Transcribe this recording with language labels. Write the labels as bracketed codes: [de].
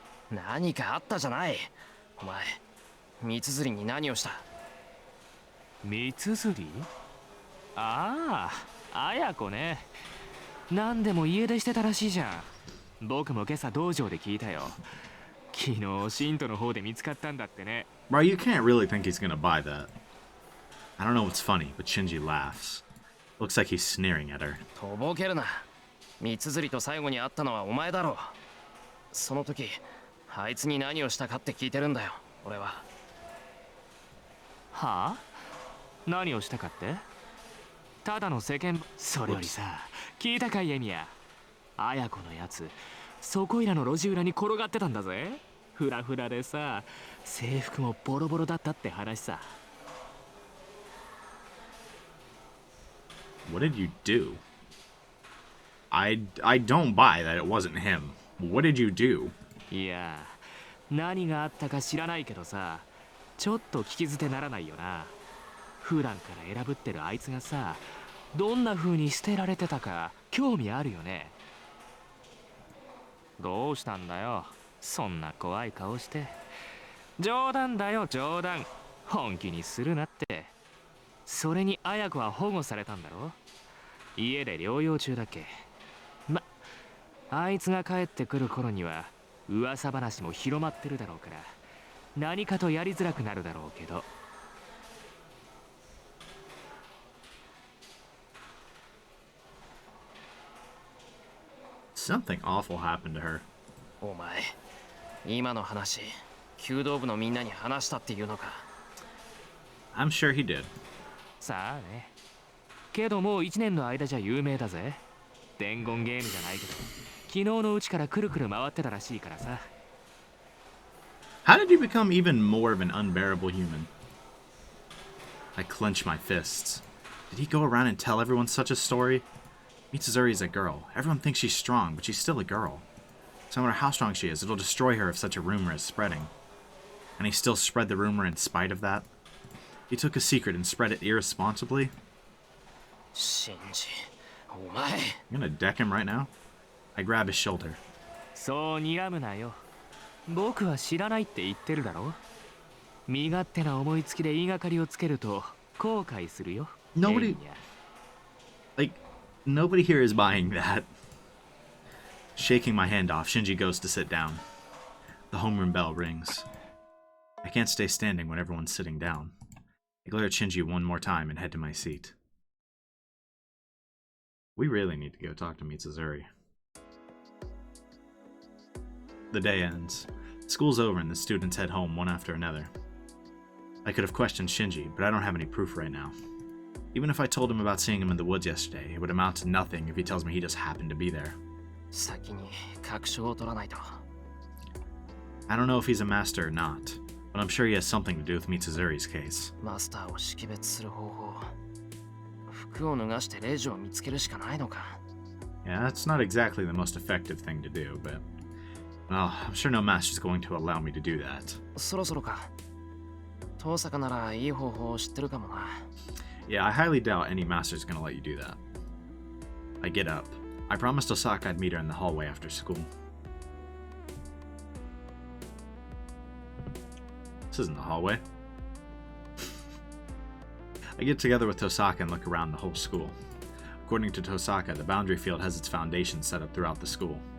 [ja] 何かあったじゃない。お前、三綴りに何をした？三綴り？ああ、綾子ね。何でも家出してたらしいじゃん。僕も今朝道場で聞いたよ。昨日シントの方で見つかったんだってね。 [en] Bro, you can't really think he's gonna buy that. I don't know what's funny, but Shinji laughs. Looks like he's sneering at her. [ja] とぼけるな。三綴りと最後に会ったのはお前だろう。その時あいつに何をしたかって聞いてるんだよ、俺は。はあ？何をしたかって？ただの世間。それよりさ、聞いたかいエミヤ。綾子のやつ、そこいらの路地裏に転がってたんだぜ。フラフラでさ、制服もボロボロだったって話さ。 [en] What did you do? I don't buy that it wasn't him. What did you do? [ja] いや、何があったか知らないけどさ、ちょっと聞き捨てならないよな。普段から選ぶってるあいつがさ、どんな風に捨てられてたか興味あるよね。どうしたんだよ、そんな怖い顔して。冗談だよ冗談、本気にするなって。それに綾子は保護されたんだろ。家で療養中だっけ。ま、あいつが帰ってくる頃には噂話も広まってるだろうから、何かとやりづらくなるだろうけど。 [en] Something awful happened to her. [ja] お前、今の話、弓道部のみんなに話したっていうのか。 [en] I'm sure he did. [ja] さあね。けどもう1年の間じゃ有名だぜ。伝言ゲームじゃないけど、昨日のうちからくるくる回ってたらしいからさ。 [en] How did you become even more of an unbearable human? I clench my fists. Did he go around and tell everyone such a story? Mitsuzuri is a girl. Everyone thinks she's strong, but she's still a girl. So no matter how strong she is, it'll destroy her if such a rumor is spreading. And he still spread the rumor in spite of that? He took a secret and spread it irresponsibly? [ja] シンジ、お前。 [en] You gonna deck him right now? I grab his shoulder. [ja] そう睨むなよ。僕は知らないって言ってるだろ。身勝手な思いつきで言いがかりをつけると後悔するよ。 [en] Nobody- [ja] エミヤ。 [en] Like, nobody here is buying that. Shaking my hand off, Shinji goes to sit down. The homeroom bell rings. I can't stay standing when everyone's sitting down. I glare at Shinji one more time and head to my seat. We really need to go talk to Mitsuzuri. The day ends. School's over and the students head home one after another. I could have questioned Shinji, but I don't have any proof right now. Even if I told him about seeing him in the woods yesterday, it would amount to nothing if he tells me he just happened to be there. [ja] 先に確証を取らないと。 [en] I don't know if he's a master or not, but I'm sure he has something to do with Mitsuzuri's case. [ja] マスターを識別する方法。服を脱がしてレイジを見つけるしかないのか。 [en] Yeah, that's not exactly the most effective thing to do, but... Well, I'm sure no master's going to allow me to do that. [ja] そろそろか。遠坂ならいい方法を知ってるかもな。 [en] Yeah, I highly doubt any master's gonna let you do that. I get up. I promised Osaka I'd meet her in the hallway after school. This isn't the hallway. I get together with Tosaka and look around the whole school. According to Tosaka, the boundary field has its foundations set up throughout the school.